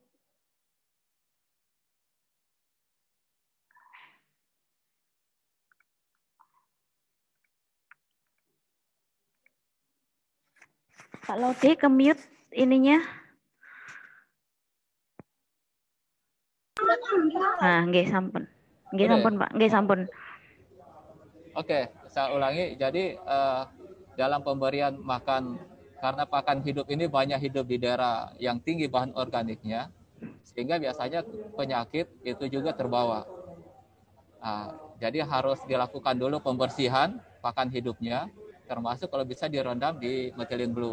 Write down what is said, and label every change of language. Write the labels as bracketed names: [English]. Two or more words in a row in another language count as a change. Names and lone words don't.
[Indonesian] Pak Lode ke mute ininya. Nah, [Balinese] nggih sampun. Nggih sampun, Pak. Nggih sampun. [Indonesian] Oke, saya ulangi. Jadi dalam pemberian makan, karena pakan hidup ini banyak hidup di daerah yang tinggi bahan organiknya, sehingga biasanya penyakit itu juga terbawa. Nah, jadi harus dilakukan dulu pembersihan pakan hidupnya, termasuk kalau bisa direndam di [English] methylene blue.